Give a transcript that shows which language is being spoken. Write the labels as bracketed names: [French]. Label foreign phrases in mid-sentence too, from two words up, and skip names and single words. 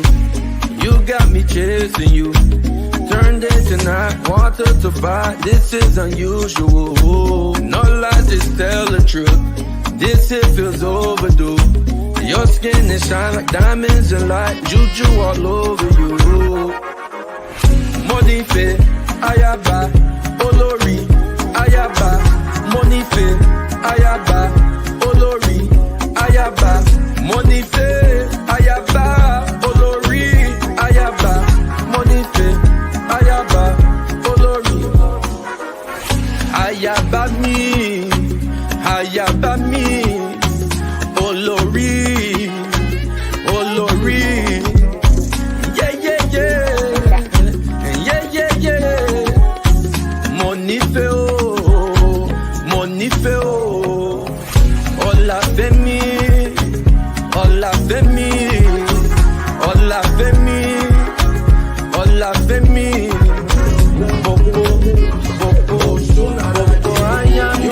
[English] You got me chasing you. Turn day to night, water to fire. This is unusual. No lies, just tell the truth. This hit feels overdue. Your skin is shine like diamonds and light. Juju all over you. [Yoruba] Monife, Ayaba, Olori, Ayaba, Monife, Ayaba, Olori, Ayaba, Monife, Ayaba, Olori, Ayaba, Monife, Ayaba, Olori. Ayaba mi, Ayaba mi, Olori, Olori. [English] Yeah, yeah, yeah. Yeah, yeah, yeah. [Yoruba] Monife o, Monife o. Ola femi, Ola femi, Ola femi, Ola femi. Bobo, Bobo, Bobo, ayami.